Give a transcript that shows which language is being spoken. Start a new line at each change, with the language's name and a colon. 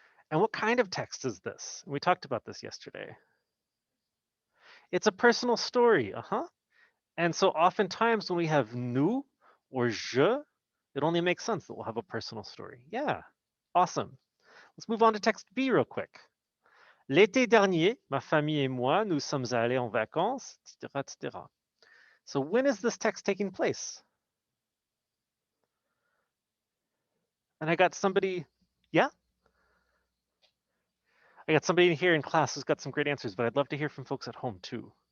English: And what kind of text is this? We talked about this yesterday. It's a personal story, And so oftentimes when we have nous or je, it only makes sense that we'll have a personal story. Yeah, awesome. Let's move on to text B real quick.
French: L'été dernier, ma famille et moi, nous sommes allés en vacances, etc., etc.
English: So when is this text taking place? And I got somebody, yeah? I got somebody in here in class who's got some great answers, but I'd love to hear from folks at home too.